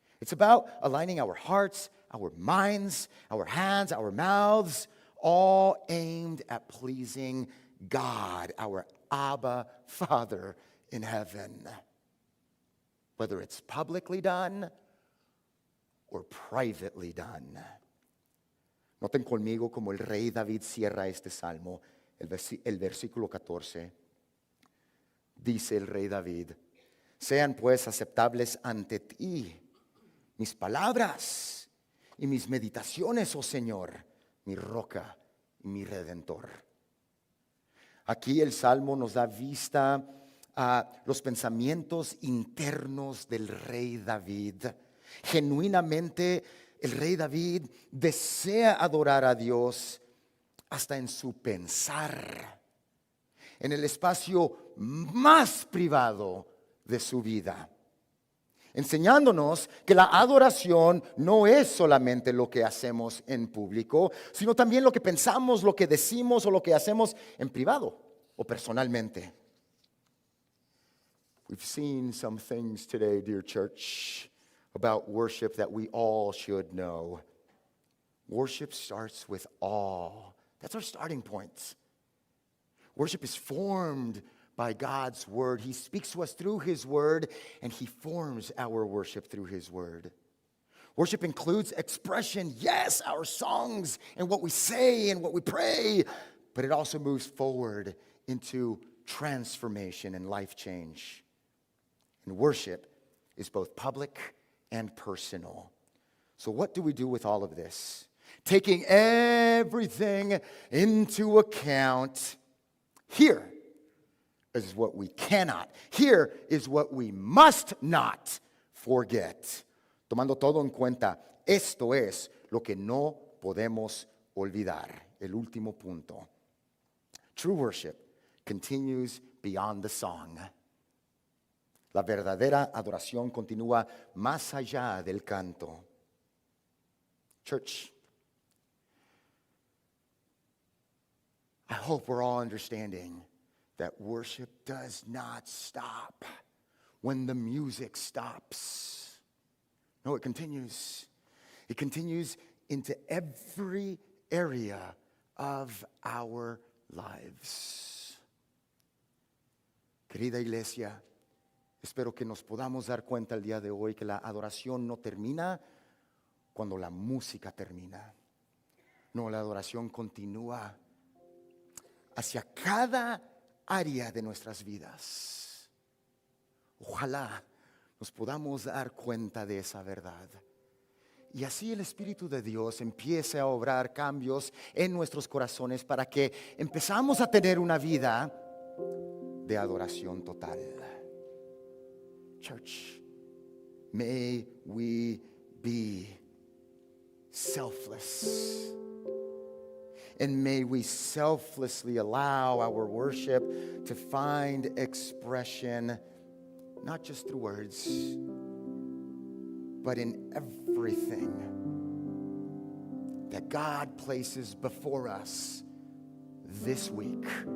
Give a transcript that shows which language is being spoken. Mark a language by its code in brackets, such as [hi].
[en] It's about aligning our hearts, our minds, our hands, our mouths, all aimed at pleasing God, our Abba Father in heaven. Whether it's publicly done or privately done. [es] Noten conmigo como el rey David cierra este salmo, el versículo 14. Dice el rey David, sean pues aceptables ante ti mis palabras y mis meditaciones, oh Señor, mi roca y mi redentor. Aquí el salmo nos da vista a los pensamientos internos del rey David. Genuinamente, el rey David desea adorar a Dios hasta en su pensar, en el espacio más privado de su vida, enseñándonos que la adoración no es solamente lo que hacemos en público, sino también lo que pensamos, lo que decimos o lo que hacemos en privado o personalmente. [en] We've seen some things today, dear church, about worship that we all should know. Worship starts with awe. That's our starting point. Worship is formed by God's word. He speaks to us through his word, and he forms our worship through his word. Worship includes expression, yes, our songs and what we say and what we pray, but it also moves forward into transformation and life change. And worship is both public and personal. So what do we do with all of this? Taking everything into account, here is what we cannot. Here is what we must not forget. [es] Tomando todo en cuenta, esto es lo que no podemos olvidar. El último punto. [en] True worship continues beyond the song. [es] La verdadera adoración continúa más allá del canto. [en] Church, I hope we're all understanding that worship does not stop when the music stops. No, it continues. It continues into every area of our lives. [es] Querida iglesia, espero que nos podamos dar cuenta el día de hoy que la adoración no termina cuando la música termina. No, la adoración continúa hacia cada área de nuestras vidas. Ojalá nos podamos dar cuenta de esa verdad. Y así el Espíritu de Dios empiece a obrar cambios en nuestros corazones para que empezamos a tener una vida de adoración total. [en] Church, may we be selfless. And may we selflessly allow our worship to find expression, not just through words, but in everything that God places before us this week.